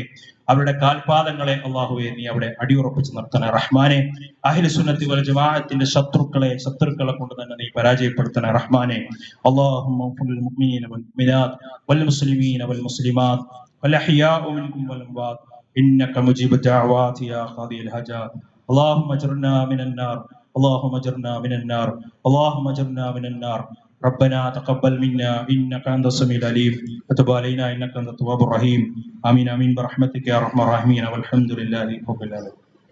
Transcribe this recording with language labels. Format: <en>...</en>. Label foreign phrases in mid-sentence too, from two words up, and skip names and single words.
<ml>അവരുടെ കാൽപാദങ്ങളെ അള്ളാഹുവെ നീ അവിടെ അടിയുറപ്പിച്ച് നിർത്തണേ റഹ്മാനെ.</ml> <ar>أهل السنة والجماعة</ar> <ml>ശത്രുക്കളെ കൊണ്ട് തന്നെ നീ പരാജയപ്പെടുത്തണേ റഹ്മാനെ.</ml> <ar>اللهم اغفر المؤمنين والمؤمنات والمسلمين والمسلمات والأحياء منكم والأموات إنك مجيب الدعوات يا قاضي الحاجات. اللهم اجرنا من النار اللهم اجرنا من النار اللهم اجرنا من النار. ربنا تقبل منا انك انت السميع العليم وتب علينا انك انت التواب الرحيم. امين امين برحمتك يا ارحم الراحمين والحمد لله رب العالمين.</ar>